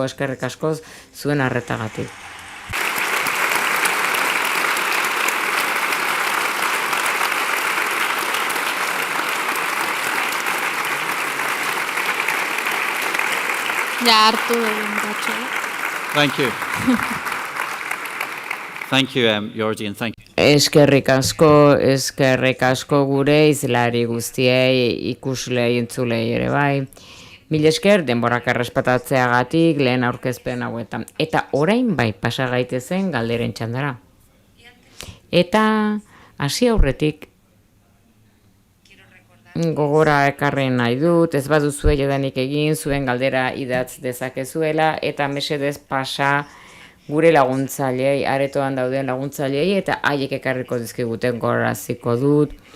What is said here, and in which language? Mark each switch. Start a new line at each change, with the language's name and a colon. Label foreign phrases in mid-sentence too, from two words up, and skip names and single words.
Basque: Eskerrik asko zuen arretagatik. Ja hartu egin batxo.
English: Thank you. Thank you, Jordi, and thank you.
Basque: Eskerrik asko gure izlari guztiei, ikuslei, entzulei ere bai. Mil esker denborak errespetatzeagatik lehen aurkezpen hauetan. Eta orain bai pasa gaitezen galderen txandara. Eta hasi aurretik gogora ekarri nahi dut, ez baduzue jodanik egin, zuen galdera idatz dezakezuela, eta mesedez pasa gure laguntzailei, aretoan dauden laguntzailei, eta haiek ekarriko dizkiguten gogoraziko dut.